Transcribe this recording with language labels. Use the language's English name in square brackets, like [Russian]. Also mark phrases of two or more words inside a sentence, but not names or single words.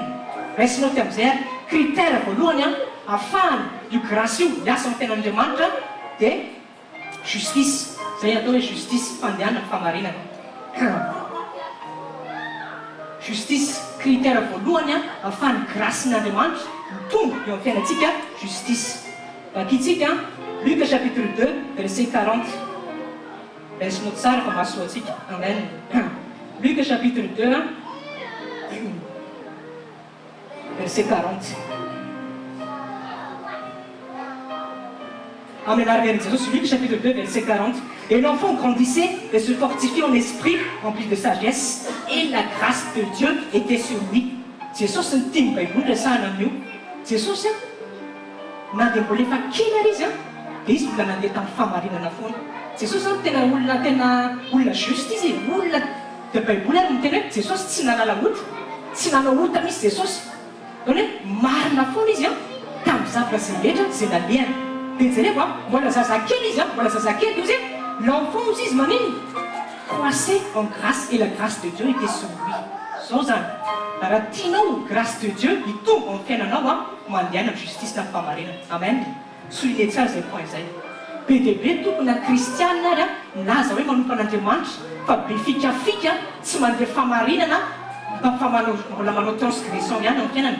[Malagasy] Raisinao ty amin'izay critère voalohany ahafahany io grâce io miasa amin'ny fiainan'Andriamanitra dia justice. Zay atao hoe justice fandehanana famarinana. [French] Justice critère [Malagasy] voalohany ahafahany grâce n'Andriamanitra mitombo eo amin'ny fiainantsika justice. Vakitsika Luc [French] chapitre 2 verset 40. [Malagasy] Raisinao tsara fa mahasoa antsika. [French] Amen. Luc chapitre 2 verset 40. [Malagasy] Amen. [French] Jésus, Luc chapitre 2 verset 40. Et l'enfant grandissait et se fortifiait en esprit, rempli de sagesse, et la grâce de Dieu était sur lui. [Malagasy] Jesosy ny tiany Baiboly resahana amin'io. Jesosy na dia mbola efa kina izy dia izy mbola nandeha tamin'ny famarinana foana. Jesosy tena olona juste izy, olona dia Baiboly ary miteny hoe Jesosy tsy nanala ota, tsy nanao ota misy Jesosy. Zany hoe marina foana izy tamin'ny zavatra izay rehetra izay nalehany. Dia jereko mbola zazakely izy, mbola zazakely izy l'enfant izy manino [French] croissait en grâce et la grâce de Dieu était sur lui. [Malagasy] Zao zany raha tianao [French] grâce de Dieu [Malagasy] hitombo amin'ny fiainanao mandehana amin'ny justice na famarinana. Amen. Souligner tsara zay point zay. Be dia be tokony na kristianina ary naza hoe manompo an'Andriamanitra fa be fikafika tsy mandeha famarinana mbola manao transgression ihany amin'ny fiainana.